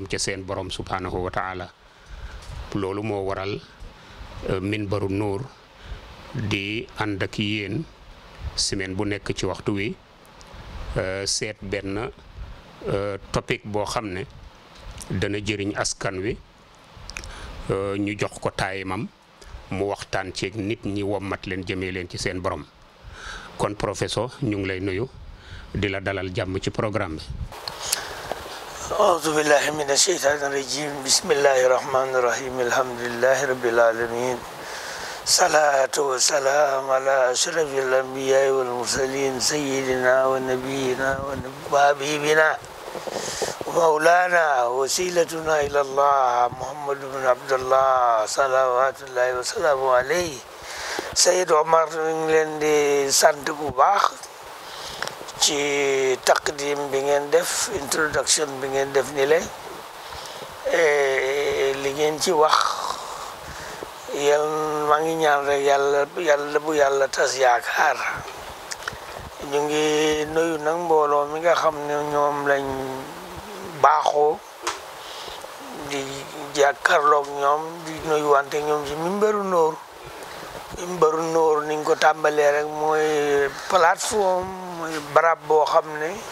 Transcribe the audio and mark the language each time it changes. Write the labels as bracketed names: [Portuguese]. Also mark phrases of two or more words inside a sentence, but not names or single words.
[Wolof] ca seen borom [Arabic] سبحانه وتعالى [Wolof] loolu moo waral minbaru nuur di ànd ak yéen semaine bu nekk ci waxtu wi seet benn topic boo xam ne dana jëriñ askan wi ñu jox ko taayimam mu waxtaan ci nit ñi wommat leen jëmee leen ci seen borom kon professeur ñu ngi lay nuyu di la dalal jàmm ci programme bi. [Arabic] أعوذ بالله من الشيطان الرجيم بسم الله الرحمن الرحيم الحمد لله رب العالمين صلاة وسلام على أشرف الأنبياء والمرسلين سيدنا ونبينا وحبيبنا ومولانا وسيلتنا إلى الله محمد بن عبد الله صلوات الله وسلامه عليه [Wolof] Seyd Omar ñu ngi leen di sant bu baax ci taqdim bi ngeen def introduction bi ngeen def ni le li ngeen ci wax maa ngi ñaan rek yàlla bu yàlla tas yaakaar ñu ngi nuyu nag mbooloo mi nga xam ne ñoom lañ baaxoo di jàkkaarloog ñoom di nuyu wante ñoom ci minbaru nuur minbaru nuur ni nga ko tàmbalee rek mooy plateforme mooy barab boo xam ne